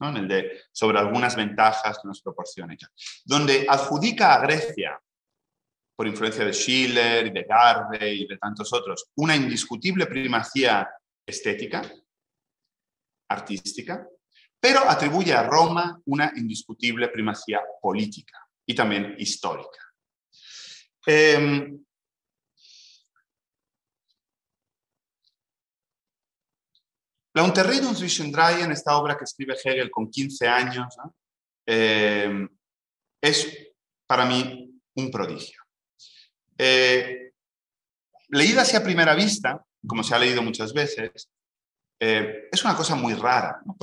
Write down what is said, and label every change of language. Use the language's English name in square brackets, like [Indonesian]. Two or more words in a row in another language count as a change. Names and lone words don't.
[Spanish] En el de sobre algunas ventajas que nos proporciona ella, donde adjudica a Grecia, por influencia de Schiller y de Garvey y de tantos otros, una indiscutible primacía estética, artística, pero atribuye a Roma una indiscutible primacía política y también histórica. [German] La Unterredung zwischen dreien, [Spanish] esta obra que escribe Hegel con 15 años, ¿no? Es para mí un prodigio. Leída así a primera vista, como se ha leído muchas veces, es una cosa muy rara, ¿no?